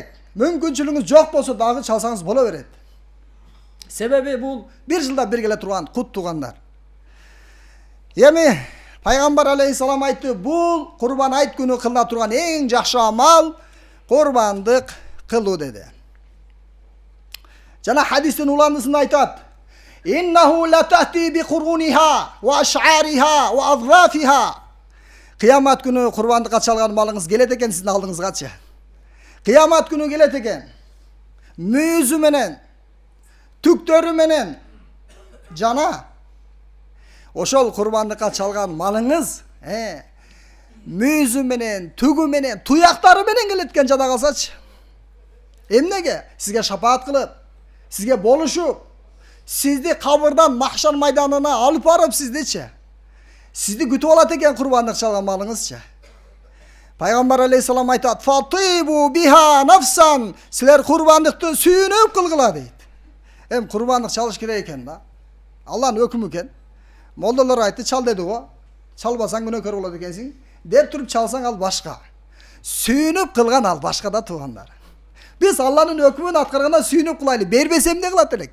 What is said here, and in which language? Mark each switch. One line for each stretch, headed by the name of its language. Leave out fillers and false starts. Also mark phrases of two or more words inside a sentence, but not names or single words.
Kyrgyz: Мүмкүнчүлүгүңүз жок болсо дагы чалсаңыз боло берет. Себеби бул бир жылда бир келе турган кут туугандар. Эми пайгамбар алейхиссалам айтты, бул курбан айт күнү кылына турган эң жакшы амал курбандык кылуу деди. Жана хадистин уландысында айтат:
Arabic: "إنه لا تأتي بقرونها وأشعارها وأظلافها."
Kyrgyz: Кыямат күнү курбандыкка чалган малыңыз келет экен сиздин алдыңызгачы. Кыямат күнү келет экен. Мүйүзү менен, түктөрү менен жана ошол курбандыкка чалган малыңыз, мүйүзү менен, түгү менен, туяктары менен келет экен жада калсачы. Эмнеге? Сизге шапаат кылып, сизге болушуп, сизди кабырдан махшар майданына алып барып сиздичи. Сизди күтүп алат экен курбандык чалган малыңызчы. Пайгамбар алейхиссалам айтат:
Arabic: "فطيبوا بها نفسا."
Kyrgyz: Силер курбандыкты сүйүнүп кылгыла дейт. Курбандык чалыш керек экен да. Алланын өкүмү экен. Молдолор айтты, чал деди го. Чалбасаң күнөөкөр болот экенсиң. Деп туруп чалсаң ал башка. Сүйүнүп кылган ал башка да туугандар. Биз Алланын өкүмүн аткарганда сүйүнүп кылайлы. Бербесе эмне кылат элек?